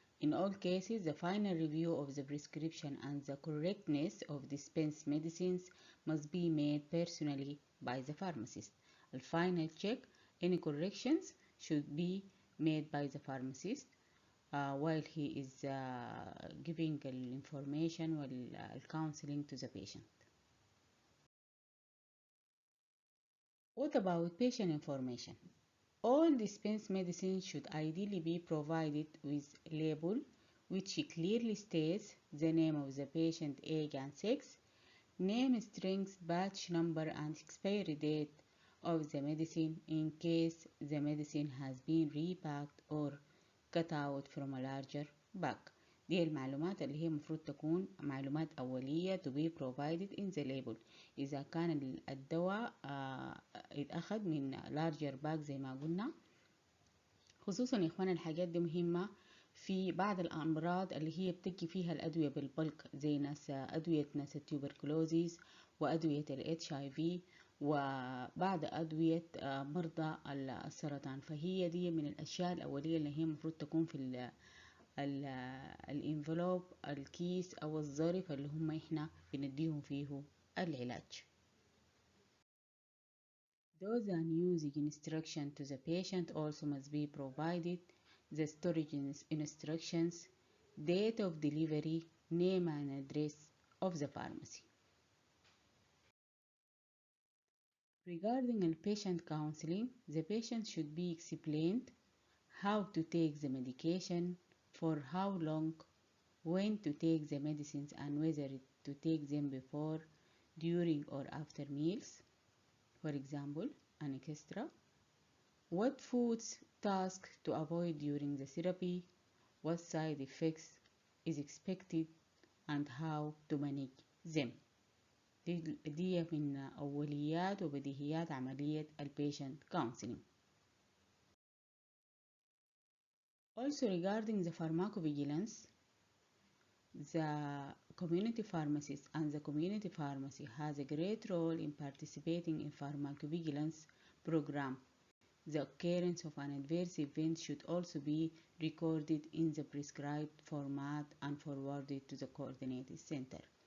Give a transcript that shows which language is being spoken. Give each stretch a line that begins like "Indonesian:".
English: In all cases, the final review of the prescription and the correctness of dispensed medicines must be made personally by the pharmacist. The final check, any corrections should be made by the pharmacist while he is giving the information and counseling to the patient. What about patient information? All dispensed medicines should ideally be provided with label which clearly states the name of the patient, age and sex, name, strength, batch number and expiry date of the medicine in case the medicine has been repacked or cut out from a larger bag.
Arabic: دي المعلومات اللي هي مفروض تكون معلومات أولية
English: to be provided in the label.
Arabic: إذا كان الدواء اتأخذ من
English: larger bag
Arabic: زي ما قلنا، خصوصا يا إخوانا الحاجات دي مهمة في بعض الأمراض اللي هي بتجي فيها الأدوية بالبلك، زي أدوية التوبركلوزيس وأدوية ال HIV وبعض أدوية مرضى السرطان. فهي دي من الأشياء الأولية اللي هي مفروض تكون في الانفلوب، الكيس أو الظرف اللي هم إحنا بنديهم فيه العلاج.
English: Those unusing instruction to the patient also must be provided, the storage instructions, date of delivery, name and address of the pharmacy. Regarding patient counseling, the patient should be explained how to take the medication, for how long, when to take the medicines and whether to take them before, during or after meals. For example, an extra. What foods task to avoid during the therapy, what side effects is expected and how to manage them.
Arabic: دي من أوليات وبديهيات عملية
English: patient counseling. Also regarding the pharmacovigilance, the community pharmacist and the community pharmacy has a great role in participating in pharmacovigilance program. The occurrence of an adverse event should also be recorded in the prescribed format and forwarded to the coordinated center.